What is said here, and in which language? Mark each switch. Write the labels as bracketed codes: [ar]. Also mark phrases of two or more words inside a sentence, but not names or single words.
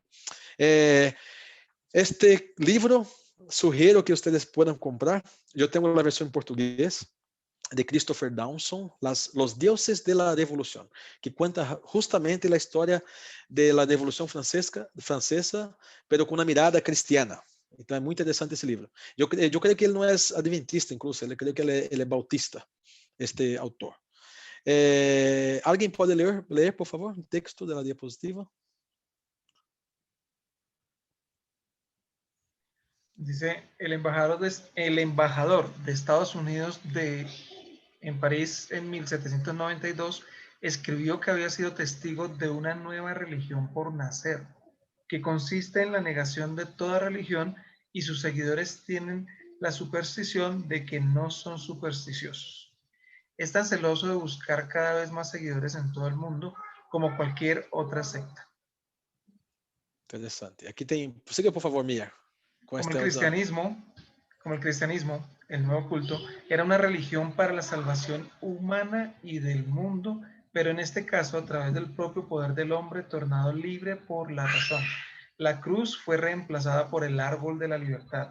[es] Este libro sugiero que ustedes puedan comprar. Yo tengo la versión en portugués de Christopher Dawson, Los Dioses de la Revolución, que cuenta justamente la historia de la Revolución Francesa, pero con una mirada cristiana. [pt] Então é muito interessante esse livro. Eu creio que ele não é adventista, incluso, eu creio que ele é bautista, este autor. Alguém pode ler, por favor, o texto da diapositiva? [es] Dice, el embajador de Estados Unidos en París en 1792 escribió que había sido testigo de una nueva religión por nacer, que consiste en la negación de toda religión, y sus seguidores tienen la superstición de que no son supersticiosos. Es tan celoso de buscar cada vez más seguidores en todo el mundo como cualquier otra secta. [pt] Interessante. Aqui tem... [es] Siga, por favor, Mia. Como el cristianismo, el nuevo culto, era una religión para la salvación humana y del mundo, pero en este caso a través del propio poder del hombre tornado libre por la razón. La cruz fue reemplazada por el árbol de la libertad.